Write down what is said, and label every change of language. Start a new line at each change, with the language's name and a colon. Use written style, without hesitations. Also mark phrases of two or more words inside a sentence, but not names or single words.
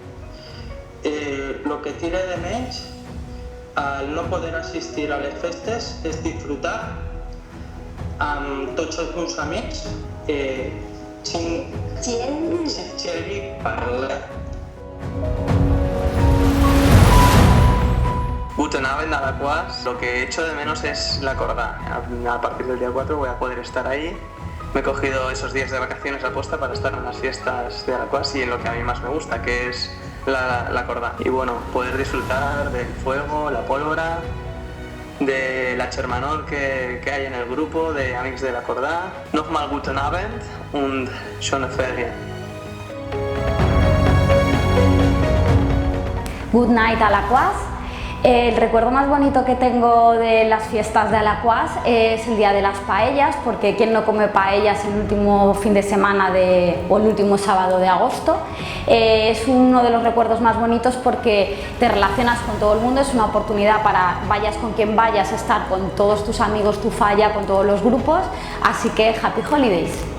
Catalan: El que tira de menys al no poder assistir a les festes és disfrutar amb tots els meus amics Xerri parla.
German: Guten Abend a l'Aquàs.
Spanish: Lo que echo de menos es la Cordá. A partir del día 4 voy a poder estar ahí. Me he cogido esos días de vacaciones aposta para estar en las fiestas de l'Aquàs y en lo que a mí más me gusta, que es la Cordá. Y bueno, poder disfrutar del fuego, la pólvora, de la Germanor que hay en el grupo de Amics de la Cordá.
German: Nochmal guten Abend und schöne Ferien.
English: Good night a l'Aquàs.
Spanish: El recuerdo más bonito que tengo de las fiestas de l'Aquàs es el día de las paellas, porque quien no come paellas el último fin de semana o el último sábado de agosto. Es uno de los recuerdos más bonitos porque te relacionas con todo el mundo, es una oportunidad para, vayas con quien vayas, estar con todos tus amigos, tu falla, con todos los grupos, así que
English: Happy Holidays.